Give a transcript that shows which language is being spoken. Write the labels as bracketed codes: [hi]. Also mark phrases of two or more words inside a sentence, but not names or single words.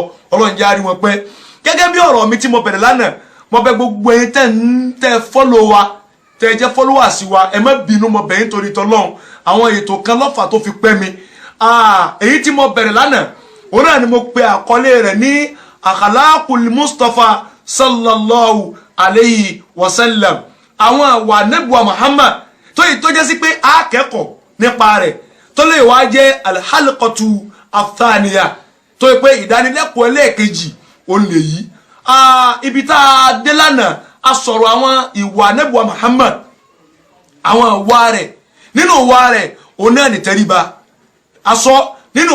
[yo] Ọlọ́run jẹ́ àrí wọn pẹ́ gẹ́gẹ́ bí ọ̀rọ̀ mi tí mo bẹ̀rẹ̀ lánàá mo bẹ̀ gbogbo ẹ̀yin tẹ́ fọ́lọ̀ wa tẹ́ jẹ́ followers wa ẹ má bínú mo bẹ̀ yín torí tọ́lọ́run àwọn ètò kan lọ́fà tó fi pẹ́ mi. èyí tí mo bẹ̀rẹ̀ lánàá òun náà ni mo pe àkọlé rẹ̀ ní [ar] أخلاق المصطفى صلى الله عليه وسلم [yo] àwọn àwa nẹ́bùwà Muhammad tó jẹ́ sí pé a kẹ́kọ̀ọ́ nípa rẹ̀ tó lè wá jẹ́ [ar] الحلقة الثانية [yo] tó yẹ pé ìdánilẹ́kọ̀ọ́ ẹlẹ́ẹ̀kejì ó lè yí. ibi tá a dé lánàá a sọ̀rọ̀ àwọn ìwà nẹ́bùwà Muhammad àwọn ìwà rẹ̀ nínú ìwà rẹ̀ òun náà ní tẹríba aṣọ nínú